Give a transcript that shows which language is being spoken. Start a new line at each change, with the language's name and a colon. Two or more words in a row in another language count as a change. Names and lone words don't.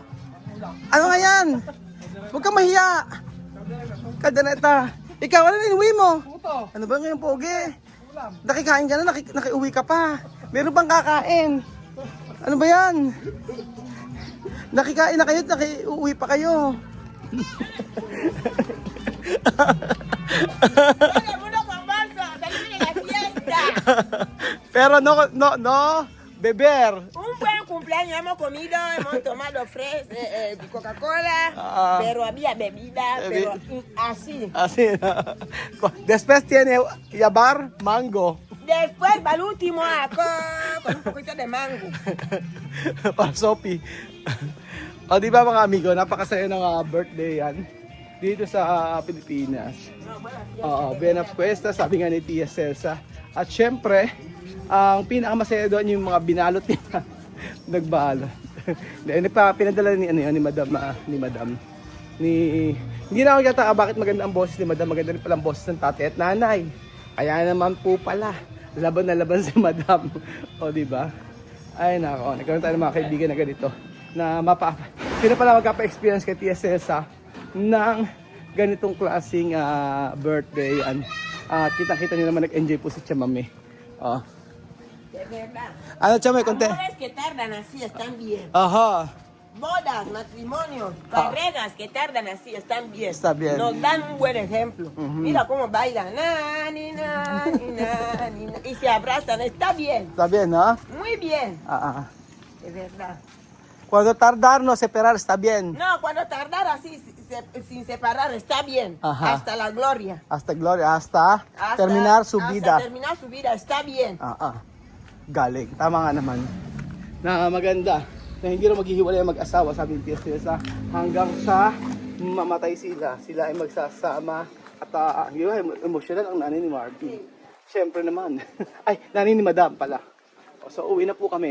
Filipino: Ano nga yan? Huwag kang mahiya. Kadaneta. Ikaw, ano na inuwi mo? Ano ba ngayon, Pogi? Nakikain ka na, nakiuwi ka pa. Meron pang kakain. Ano ba yan? Nakikain na kayo, nakiuwi pa kayo.
Spanish: Pero no, beber. Un buen cumpleaños, hemos comido, hemos tomado Coca-Cola, pero había bebida, pero así. Así. Después tiene yabar, mango. Después, para el último, con un poquito de mango. Para Sophie.
Filipino: O di ba mga amigo, napakasaya ng birthday yan dito sa Pilipinas. Oo,
Spanish: Buenas Fiestas,
Filipino: sabi nga ni Tia Celsa. At syempre, ang pinakamasaya doon yung mga binalot niya. Nagbalot. Pinadala ni Madam. Hindi na ako nagtataka bakit maganda ang boses ni Madam. Maganda rin pala ang boses ng tatay at nanay. Kaya naman po pala, laban na laban si Madam. O di ba? Ay nako, nagkaroon tayo ng mga kaibigan na ganito. Na sino pala magkapa-experience kay Tia Celsa ng ganitong klaseng birthday. At kita-kita niyo naman nag-enjoy po si Chamame.
Spanish: De verdad.
Filipino: Ano Chamame, konti?
Spanish: Amores que tardan así están bien. Aha. Bodas, matrimonios, carreras que tardan así están bien. Está bien. Nos dan un buen ejemplo. Mira cómo bailan. Na, ni, na, ni, na, ni, na. Y se abrazan. Está bien. Está bien, ¿no? Muy bien. De verdad. Cuando tardar no separar está bien. No, cuando tardar así sin separar está bien. Ajá. Hasta la gloria. Hasta gloria, hasta terminar su vida. Hasta terminar su vida está bien.
Filipino: Galing. Tama nga naman. Na maganda. Na hindi rin maghihiwalay ang mag-asawa, sabi ni Tia Celsa, hanggang sa mamatay sila. Sila ay magsasama. At emotional ang nanay ni Marty. Siyempre naman. Ay, nanay ni Madam pala. So uwi na po kami.